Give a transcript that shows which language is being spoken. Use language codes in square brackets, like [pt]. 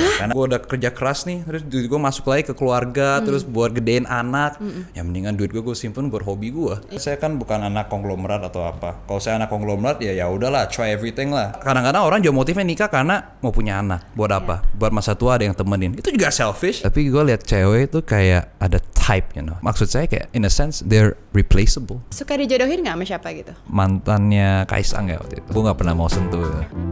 [id] Ya. Karena gue udah kerja keras nih, terus duit gue masuk lagi ke keluarga, terus buat gedein anak. Ya mendingan duit gue simpen buat hobi gue. Saya kan bukan anak konglomerat atau apa. Kalau saya anak konglomerat ya udahlah, [en] try everything lah. [id] Kadang-kadang orang juga motifnya nikah karena mau punya anak. Buat apa? Buat masa tua ada yang temenin. Itu juga selfish. Tapi gue lihat cewek itu kayak ada type, [en] you know. [id] Maksud saya kayak [en] in a sense they're replaceable. [id] Suka dijodohin nggak sama siapa gitu? Mantannya Kaisang ya waktu itu. Gue nggak pernah mau sentuh.